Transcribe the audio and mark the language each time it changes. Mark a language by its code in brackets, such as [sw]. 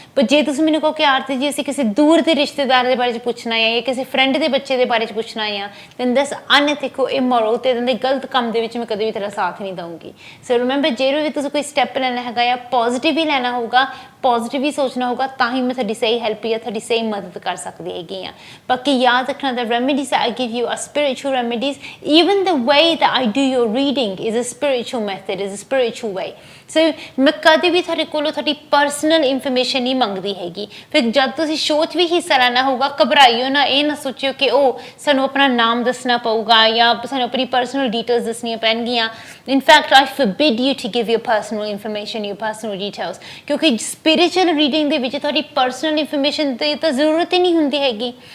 [pa] ਪਰ ਜੇ ਤੁਸੀਂ ਮੈਨੂੰ ਕਹੋ ਕਿ ਆਰਤੀ ਜੀ ਅਸੀਂ ਕਿਸੇ ਦੂਰ ਦੇ ਰਿਸ਼ਤੇਦਾਰ ਦੇ ਬਾਰੇ 'ਚ ਪੁੱਛਣਾ ਆ ਜਾਂ ਕਿਸੇ ਫਰੈਂਡ ਦੇ ਬੱਚੇ ਦੇ ਬਾਰੇ 'ਚ ਪੁੱਛਣਾ ਆ, [en] then that's unethical, immoral, [pa] ਤੇ ਇਹਦੇ ਗਲਤ ਕੰਮ ਦੇ ਵਿੱਚ ਮੈਂ ਕਦੇ ਵੀ ਤੇਰਾ ਸਾਥ ਨਹੀਂ ਦਊਂਗੀ। ਸੋ ਰਿਮੈਂਬਰ, ਜਦੋਂ ਵੀ ਤੁਸੀਂ ਕੋਈ ਸਟੈਪ ਲੈਣਾ ਹੈਗਾ ਆ, ਪੋਜ਼ਿਟਿਵ ਹੀ ਲੈਣਾ ਹੋਊਗਾ, ਪੋਜ਼ਿਟਿਵ ਹੀ ਸੋਚਣਾ ਹੋਊਗਾ, ਤਾਂ ਹੀ ਮੈਂ ਤੁਹਾਡੀ ਸਹੀ ਹੈਲਪ ਜਾਂ ਤੁਹਾਡੀ ਸਹੀ ਮਦਦ ਕਰ ਸਕਦੀ ਹੈਗੀ ਆ। ਬਾਕੀ ਯਾਦ ਰੱਖਣਾ, [en] the remedies that I give you are spiritual remedies. Even the way that I do your reading is a spiritual method, is a spiritual way. [pa] ਸੋ ਮੈਂ ਕਦੇ ਵੀ ਤੁਹਾਡੇ ਕੋਲੋਂ ਤੁਹਾਡੀ ਪਰਸਨਲ ਇਨਫੋਰਮੇਸ਼ਨ ਨਹੀਂ ਮੰਗਦੀ ਹੈਗੀ। ਫਿਰ ਜਦ ਤੁਸੀਂ ਸ਼ੋਅ 'ਚ ਵੀ ਹਿੱਸਾ ਲੈਣਾ ਹੋਊਗਾ, ਘਬਰਾਈਓ ਨਾ, ਇਹ ਨਾ ਸੋਚਿਓ ਕਿ ਉਹ ਸਾਨੂੰ ਆਪਣਾ ਨਾਮ ਦੱਸਣਾ ਪਊਗਾ ਜਾਂ ਸਾਨੂੰ ਆਪਣੀ ਪਰਸਨਲ ਡੀਟੇਲਸ ਦੱਸਣੀਆਂ ਪੈਣਗੀਆਂ। [en] in fact I forbid you to give your personal information, your personal details, [pa] ਕਿਉਂਕਿ ਸਪਿਰਿਚੁਅਲ ਰੀਡਿੰਗ ਦੇ ਵਿੱਚ ਤੁਹਾਡੀ ਪਰਸਨਲ ਇਨਫੋਰਮੇਸ਼ਨ ਦੀ ਤਾਂ ਜ਼ਰੂਰਤ ਹੀ ਨਹੀਂ ਹੁੰਦੀ ਹੈਗੀ।